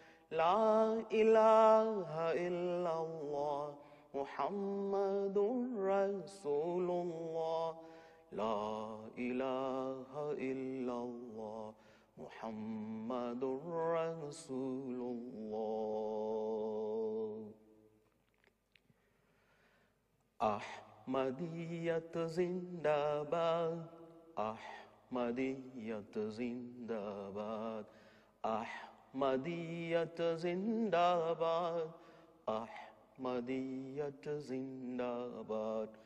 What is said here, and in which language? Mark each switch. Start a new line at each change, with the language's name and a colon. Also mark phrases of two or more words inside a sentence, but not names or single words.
Arabic: لا إله إلا الله محمد رسول الله لا إله إلا الله محمد رسول الله.
Urdu: احمدیت زندہ باد، احمدیت زندہ باد، احمدیت زندہ باد، احمدیت زندہ باد,